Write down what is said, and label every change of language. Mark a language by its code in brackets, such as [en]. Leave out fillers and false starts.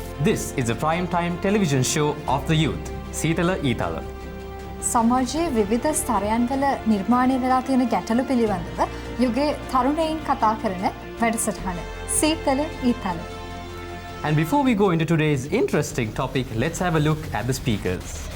[en] This is a prime-time television show of the youth, Seetala Eethala. [si] සමාජයේ විවිධ ස්තරයන් වල නිර්මාණය වෙලා තියෙන ගැටලු පිළිබඳව යුගයේ තරුණයින් කතා කරන වැඩසටහන සීතල ඊතල. [en] And before we go into today's interesting topic, let's have a look at the speakers.